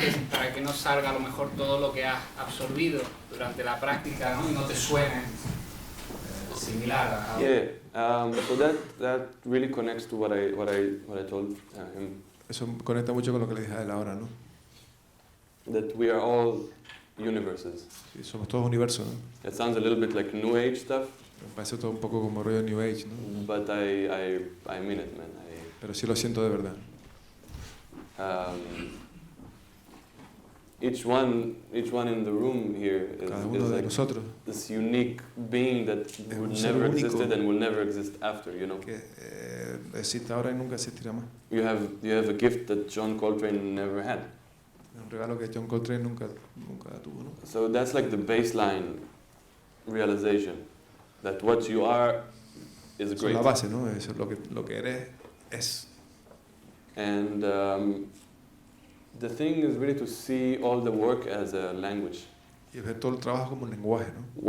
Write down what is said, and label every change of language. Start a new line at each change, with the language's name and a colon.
Spanish: Para que no salga a lo mejor todo lo que has absorbido durante la práctica, ¿no? Y no te suene similar a...
English: Yeah, so that really connects to what I told him.
Spanish: Eso conecta mucho con lo que le dije a él ahora, ¿no?
English: That we are all universes.
Spanish: Sí, somos todos universos, ¿no?
English: It sounds a little bit like New Age stuff.
Spanish: Me parece todo un poco como rollo New Age, ¿no?
English: But I mean it, man.
Spanish: Pero sí lo siento de verdad.
English: Each one in the room here is like this unique being that would never existed and will never exist after, you know.
Spanish: Que existe ahora y nunca existirá más.
English: You have a gift that John Coltrane never had.
Spanish: Un regalo que John Coltrane nunca tuvo, ¿no?
English: So that's like the baseline realization that what you are is great.
Spanish: Es la base, ¿no? Eso es lo que eres es.
English: And the thing is really to see all the work as a language.
Spanish: Y ver todo el trabajo como un lenguaje, ¿no?